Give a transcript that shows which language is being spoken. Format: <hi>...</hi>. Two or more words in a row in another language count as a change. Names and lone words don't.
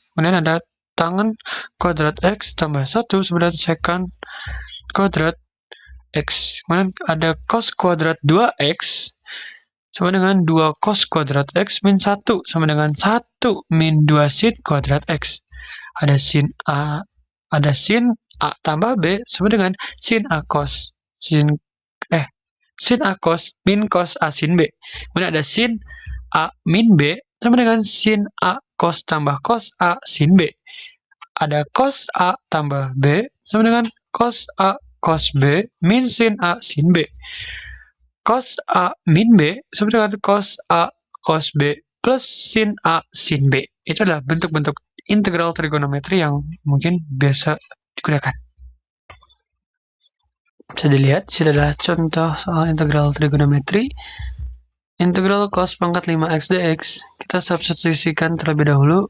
<id>Kemudian ada tangan kuadrat X tambah 1 sama dengan secant kuadrat X. Kemudian ada cos kuadrat 2X sama dengan 2 cos kuadrat X min 1 sama dengan 1 min 2 sin kuadrat X. Ada sin A tambah B sama dengan sin A cos sin A cos min cos A sin B. Kemudian ada sin A min B sama dengan sin A cos tambah cos A sin B. Ada cos A tambah B sama dengan cos A cos B min sin A sin B. Cos A min B sama dengan cos A cos B plus sin A sin B. Itu adalah bentuk-bentuk integral trigonometri yang mungkin biasa digunakan. Bisa dilihat, ini adalah contoh soal integral trigonometri. Integral cos pangkat 5x dx, kita substitusikan terlebih dahulu.</id>